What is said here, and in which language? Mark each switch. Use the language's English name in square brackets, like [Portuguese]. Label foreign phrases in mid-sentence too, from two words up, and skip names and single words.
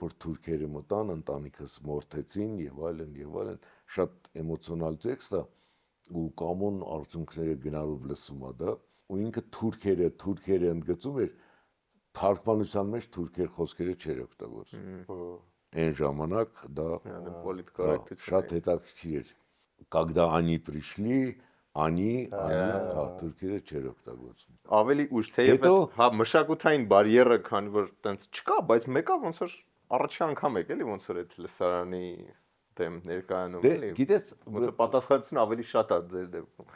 [Armenian] որ թուրքերը մտան, ընտանիքս մորթեցին եւ այլն, շատ էմոցիոնալ տեքստ է, ու Կամոն արդյունքները գնալով լսում է դա, ու ինքը թուրքերը ընդգծում էր, թարգմանության մեջ թուրքեր խոսքերը չէր օգտագործում։ Այն ժամանակ դա շատ հետաքրքիր էր։ [Russian] Когда они пришли, [Armenian] թուրքերը չէր օգտագործում։ Ավելի ուշ, թեև հա մշակութային բարիերը, քանի որ տենց չկա, բայց մեկը ոնց որ առաջի անգամ եք էլի ոնց որ այդ լսարանի դեմ ներկայանում էլի։ Գիտես, ոնց որ պատասխանատվությունը ավելի շատ է ձեր դեպքում։